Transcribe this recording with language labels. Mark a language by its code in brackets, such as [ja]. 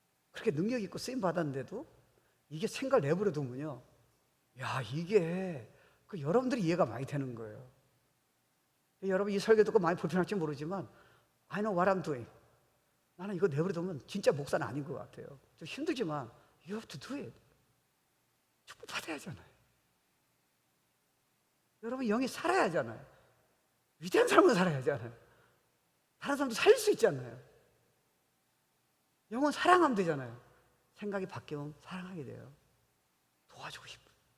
[ko] 그렇게 능력 있고 쓰임 받았는데도 이게 생각을 내버려 두면요. 야, 이게 여러분들이 이해가 많이 되는 거예요. 여러분 이 설교 듣고 많이 불편할지 모르지만 [en] I know what I'm doing. [ko] 나는 이거 내버려 두면 진짜 목사는 아닌 것 같아요. 좀 힘들지만 [en] you have to do it. [ko] 축복 받아야 하잖아요. 여러분 영이 살아야 하잖아요. 위대한 삶을 살아야 하잖아요. 다른 사람도 살릴 수 있잖아요. 영은 사랑하면 되잖아요. 생각이 바뀌면 사랑하게 돼요. 도와주고 싶어요.